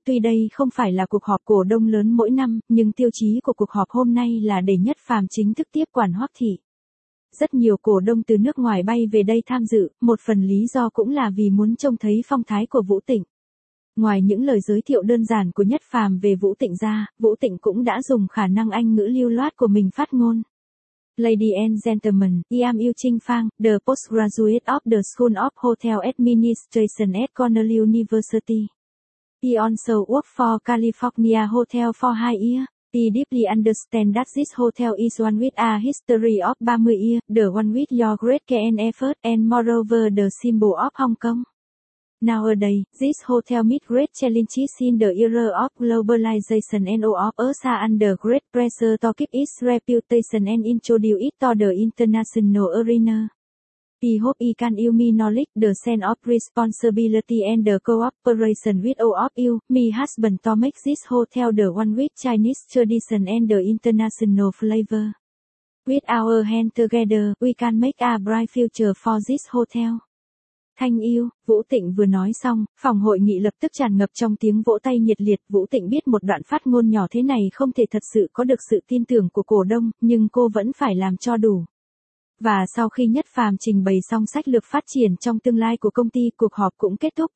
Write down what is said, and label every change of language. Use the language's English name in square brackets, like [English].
[Vietnamese] Tuy đây không phải là cuộc họp cổ đông lớn mỗi năm, nhưng tiêu chí của cuộc họp hôm nay là để Nhất Phàm chính thức tiếp quản Hoắc Thị. Rất nhiều cổ đông từ nước ngoài bay về đây tham dự, một phần lý do cũng là vì muốn trông thấy phong thái của Vũ Tịnh. Ngoài những lời giới thiệu đơn giản của Nhất Phàm về Vũ Tịnh ra, Vũ Tịnh cũng đã dùng khả năng Anh ngữ lưu loát của mình phát ngôn. [English] Ladies and gentlemen, I am Yu Trinh Phang, the postgraduate of the School of Hotel Administration at Cornell University. I also work for California Hotel for 2 years. I deeply understand that this hotel is one with a history of 30 years, the one with your great care and effort, and moreover the symbol of Hong Kong. Nowadays, this hotel meets great challenges in the era of globalization and all of us are under great pressure to keep its reputation and introduce it to the international arena. I hope you can give me knowledge, the sense of responsibility and the cooperation with all of you, my husband, to make this hotel the one with Chinese tradition and the international flavor. With our hands together, we can make a bright future for this hotel. [Vietnamese] Thanh yêu, Vũ Tịnh vừa nói xong, phòng hội nghị lập tức tràn ngập trong tiếng vỗ tay nhiệt liệt. Vũ Tịnh biết một đoạn phát ngôn nhỏ thế này không thể thật sự có được sự tin tưởng của cổ đông, nhưng cô vẫn phải làm cho đủ. Và sau khi Nhất Phàm trình bày xong sách lược phát triển trong tương lai của công ty, cuộc họp cũng kết thúc.